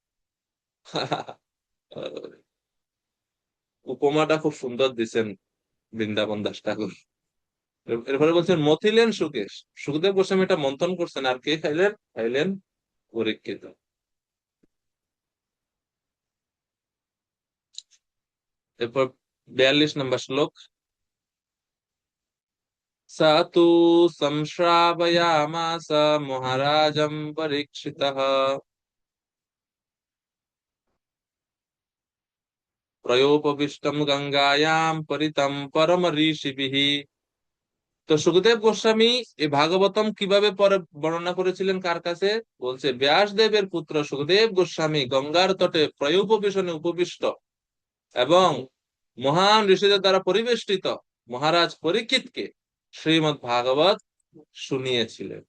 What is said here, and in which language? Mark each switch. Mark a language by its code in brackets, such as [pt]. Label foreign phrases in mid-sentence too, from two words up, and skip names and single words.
[bn] উপমাটা খুব সুন্দর দিচ্ছেন বৃন্দাবন দাস ঠাকুর। এরপরে বলছেন মথিলেন সুকেশ, সুখদেব গোস্বামী এটা মন্থন করছেন, আর কে খাইলেন? খাইলেন পরীক্ষিত। এরপর 42 নম্বর শ্লোক। [sa] स तु संश्रावयामास महाराजं परीक्षितः प्रयोपविष्टं गंगायां परितं परम ঋষিभिः। [bn] তো সুখদেব গোস্বামী এই ভাগবতম কিভাবে পরে বর্ণনা করেছিলেন, কার কাছে? বলছে ব্যাসদেবের পুত্র সুখদেব গোস্বামী গঙ্গার তটে প্রয়োপবেশনে উপবিষ্ট এবং মহান ঋষিদের দ্বারা পরিবেষ্টিত মহারাজ পরীক্ষিতকে শ্রীমৎ ভাগবত শুনিয়েছিলেন।